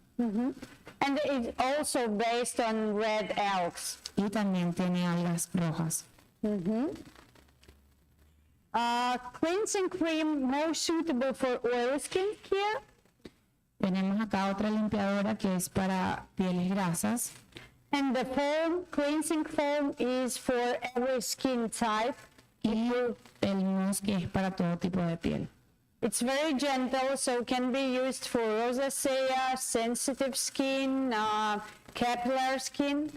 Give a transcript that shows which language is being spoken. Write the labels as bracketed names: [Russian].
[English] And it's also based on red algae. [Spanish] Y también tiene algas rojas. [English] Cleansing cream more suitable for oily skin care. [Spanish] Tenemos acá otra limpiadora que es para pieles grasas. [English] And the foam, cleansing foam, is for every skin type. [Spanish] Y el mousse que es para todo tipo de piel. [English] It's very gentle, so can be used for rosacea, sensitive skin, capillary skin.